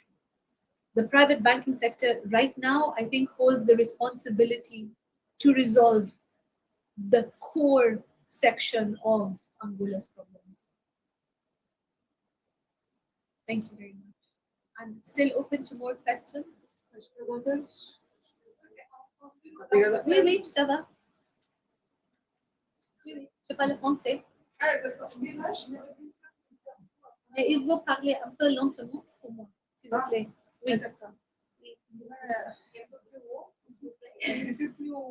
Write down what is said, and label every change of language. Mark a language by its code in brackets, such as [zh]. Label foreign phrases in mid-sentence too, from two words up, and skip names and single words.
[en] The private banking sector right now, I think, holds the responsibility to resolve the core section of Angola's problems. Thank you very much. I'm still open to more questions. [pt] Mais perguntas? [fr] Oui, oui, ça va. Oui, oui, je parle français. Mais il faut parler un peu lentement pour moi, s'il vous plaît. Oui. D'accord. Oui. Un peu plus haut.